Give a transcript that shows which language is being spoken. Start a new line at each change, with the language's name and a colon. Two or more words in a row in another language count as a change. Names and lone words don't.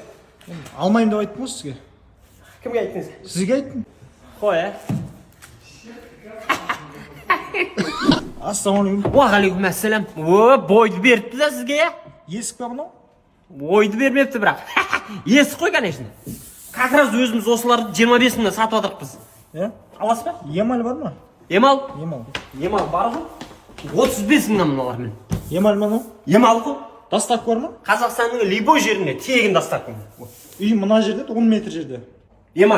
Kazakh: Алмайын деп айттым ғой сізге. Кімге айттыңыз? Сізге айттым. Қой, ә? Ассалаумағалейкум. Уағалейкум ассалам. Бойды беріпті да сізге, я? Есік па мынау? Ойды бермепті бірақ. Есік қой, конечно.
Russian: Как раз
Kazakh: өзіміз осыларды 25 мыңнан сатып жатырмыз. Иә? Аласыз ба? Емаль бар ма? Емал? Емал. Бар ғой. 35 мыңнан мыналар мен. Емаль ма мынау? Емал ғой. Доставка бар ма? Қазақстанның любой жеріне тегін доставка. Үй мына жерде, 10 метр жерде. Емал.